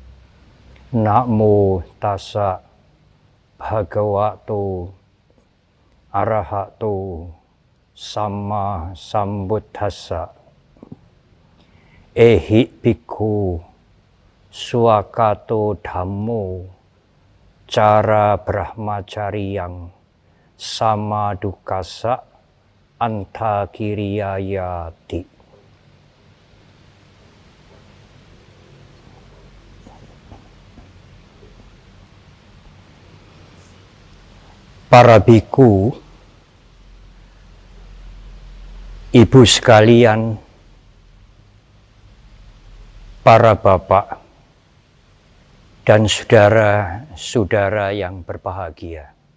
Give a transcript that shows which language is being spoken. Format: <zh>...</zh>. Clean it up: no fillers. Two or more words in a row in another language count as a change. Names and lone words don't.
<pi>Namo tassa bhagavato arahato samma sambuddhassa. Ehi bhikkhu swakato dhammo cara brahmacariyang sama dukasa antakiriyayati.</pi> <id>Para biku, ibu sekalian, para bapak dan saudara-saudara yang berbahagia.</id>